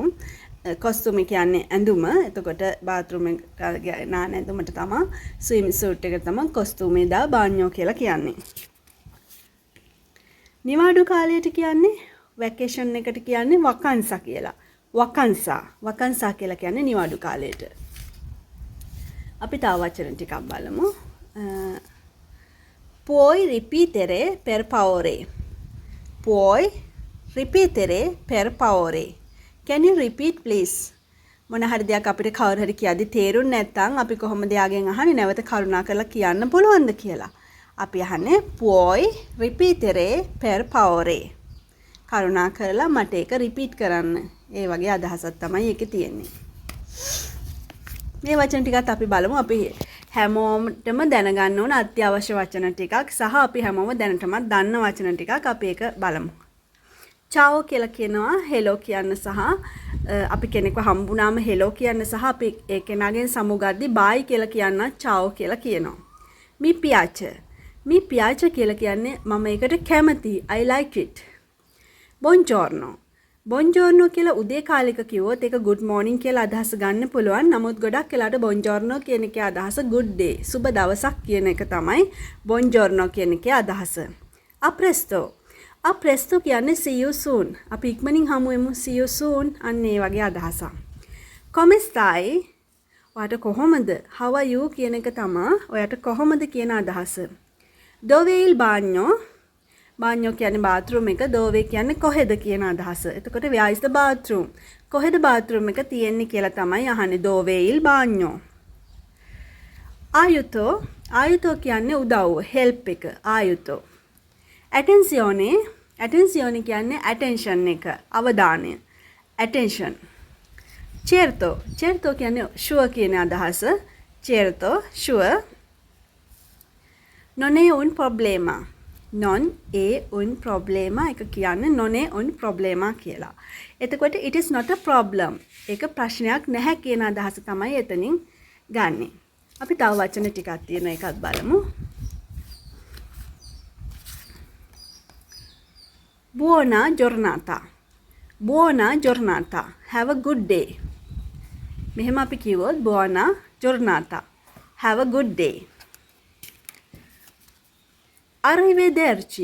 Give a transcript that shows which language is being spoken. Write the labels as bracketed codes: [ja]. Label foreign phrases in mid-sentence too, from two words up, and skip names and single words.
[si] කොස්තුමේ කියන්නේ ඇඳුම. එතකොට bathroom එක නාන ඇඳුමට තමයි [en] swimming suit [si] එක තමයි [it] costume da bagno [si] කියලා කියන්නේ. නිවාඩු කාලයට කියන්නේ වැකේෂන් එකට කියන්නේ වකන්සා කියලා. වකන්සා. වකන්සා කියලා කියන්නේ නිවාඩු කාලයට. අපි තව වචන ටිකක් බලමු. [it] puoi ripetere per favore. puoi ripetere per favore. [en] Can you repeat please? [si] මොන හරි දෙයක් අපිට කවුරු හරි කියද්දි තේරුන්නේ නැත්නම් අපි කොහොමද යාගෙන් අහන්නේ නැවත කරුණා කරලා කියන්න පුළුවන්ද කියලා. අපි අහන්නේ [it] puoi ripetere per favore. [si] කරුණා කරලා මට ඒක රිපීට් කරන්න. ඒ වගේ අදහසක් තමයි ඒකේ තියෙන්නේ. මේ වචන ටිකත් අපි බලමු. අපි හැමෝටම දැනගන්න ඕන අත්‍යවශ්‍ය වචන ටිකක් සහ අපි හැමෝම දැනටමත් දන්න වචන ටිකක් අපි ඒක බලමු. චාෝ කියලා කියනවා හෙලෝ කියන්න සහ අපි කෙනෙක්ව හම්බුනාම හෙලෝ කියන්න සහ අපි ඒ කෙනාගෙන් සමුගද්දි බායි කියලා කියන්න චාෝ කියලා කියනවා. [it] mi piace. mi piace [si] කියලා කියන්නේ මම ඒකට කැමතියි. [en] I like it. [si] බොන්ජෝර්නෝ. බොන්ජෝර්නෝ කියලා උදේ කාලෙක කිව්වොත් ඒක [en] good morning [si] කියලා අදහස ගන්න පුළුවන්. නමුත් ගොඩක් වෙලාවට බොන්ජෝර්නෝ කියන එකේ අදහස [en] good day. [si] සුබ දවසක් කියන එක තමයි බොන්ජෝර්නෝ කියන එකේ අදහස. අප්‍රෙස්තෝ. අප්‍රෙස්තෝ කියන්නේ [en] see you soon. [si] අපි ඉක්මනින් හමු වෙමු. [en] see you soon. [si] අන්න ඒ වගේ අදහසක්. [it] come stai? [si] ඔයාට කොහොමද? [en] how are you [si] කියන එක තමයි ඔයාට කොහොමද කියන අදහස. [it] dove il bagno? bagno [si] කියන්නේ bathroom එක. dove කියන්නේ කොහෙද කියන අදහස. එතකොට [en] where is the bathroom? [si] කොහෙද bathroom එක තියෙන්නේ කියලා තමයි අහන්නේ. [it] dove il bagno. aiuto? aiuto [si] කියන්නේ උදව්ව, help එක. [it] aiuto. attenzione. attenzione [si] කියන්නේ attention එක, අවධානය. [en] attention. [it] certo. certo [si] කියන්නේ sure කියන අදහස. [it] certo sure. non è un problema. non è un problema [si] එක කියන්නේ [it] non è un problema කියලා. [en] එතකොට it is not a problem. [si] ඒක ප්‍රශ්නයක් නැහැ කියන අදහස තමයි එතනින් ගන්නෙ. අපි තව වචන ටිකක් තියෙන එකත් බලමු. [it] Buona giornata. Buona giornata. [en] Have a good day. [si] මෙහෙම අපි කිව්වොත් [it] buona giornata. [en] Have a good day. [it] Arrivederci.